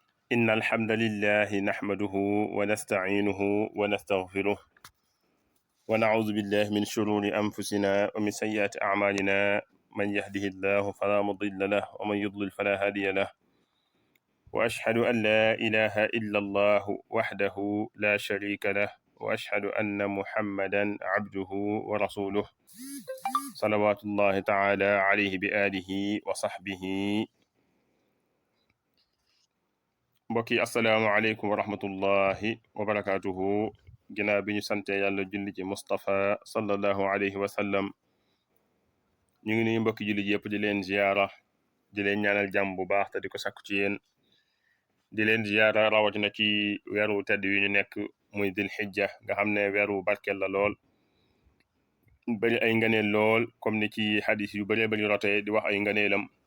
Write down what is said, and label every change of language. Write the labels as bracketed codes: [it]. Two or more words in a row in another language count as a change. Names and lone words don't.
[ar] إن الحمد لله نحمده ونستعينه ونستغفره ونعوذ بالله من شرور أنفسنا ومن سيئات أعمالنا من يهده الله فلا مضل له ومن يضلل فلا هادي له وأشهد أن لا إله إلا الله وحده لا شريك له وأشهد أن محمدا عبده ورسوله صلوات الله تعالى عليه بآله وصحبه. [wo] mbokk yi [ar] السلام عليكم ورحمة الله وبركاته. [wo] ginnaaw bi ñu sante yàlla julli ci Mustafa [ar] صلى الله عليه وسلم, [wo] ñu ngi nuyu mbokki julli yëpp di leen ziyaara, di leen ñaanal jàmm bu baax te di ko sakku ci yéen, di leen ziyaara rawatina ci weeru tedd wi ñu nekk muy dil xijja nga xam ne weeru barkeel la lool, bari ay ngëneel lool comme ni ci xadis yu bëree bari rotee di wax ay ngëneelam.